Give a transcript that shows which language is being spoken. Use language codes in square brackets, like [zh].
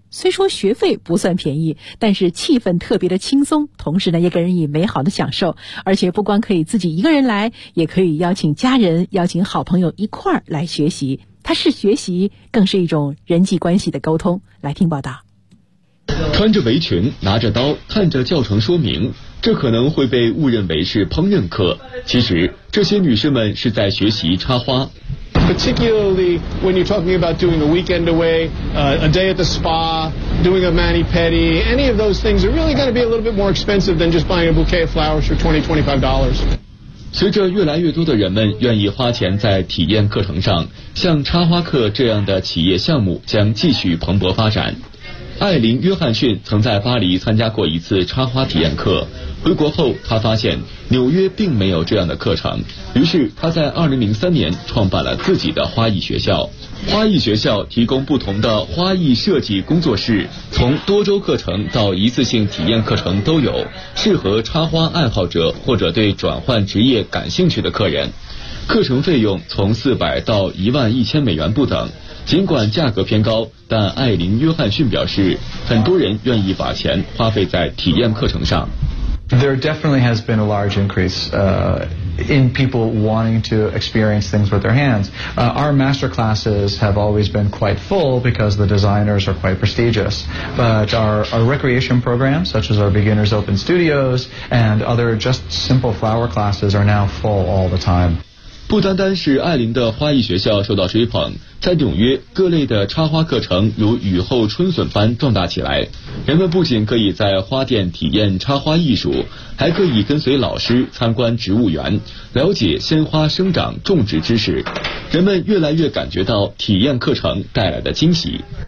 [zh] 虽说学费不算便宜，但是气氛特别的轻松，同时呢也给人以美好的享受，而且不光可以自己一个人来，也可以邀请家人、邀请好朋友一块儿来学习。它是学习，更是一种人际关系的沟通。来听报道。穿着围裙，拿着刀，看着教程说明，这可能会被误认为是烹饪课，其实这些女士们是在学习插花。 [en] Particularly when you're talking about doing a weekend away, a day at the spa, doing a mani-pedi, any of those things are really going to be a little bit more expensive than just buying a bouquet of flowers for $20-$25. [zh] 随着越来越多的人们愿意花钱在体验课程上，像插花课这样的企业项目将继续蓬勃发展。艾琳·约翰逊曾在巴黎参加过一次插花体验课，回国后他发现纽约并没有这样的课程，于是他在2003年创办了自己的花艺学校。花艺学校提供不同的花艺设计工作室，从多周课程到一次性体验课程都有，适合插花爱好者或者对转换职业感兴趣的客人。课程费用从400到11000美元不等，尽管价格偏高，但艾琳·约翰逊表示，很多人愿意把钱花费在体验课程上。 [en] There definitely has been a large increase, in people wanting to experience things with their hands. Our master classes have always been quite full because the designers are quite prestigious. But our recreation programs, such as our beginners open studios and other just simple flower classes, are now full all the time. [zh] 不单单是艾琳的花艺学校受到追捧，在纽约各类的插花课程如雨后春笋般壮大起来，人们不仅可以在花店体验插花艺术，还可以跟随老师参观植物园，了解鲜花生长种植知识，人们越来越感觉到体验课程带来的惊喜。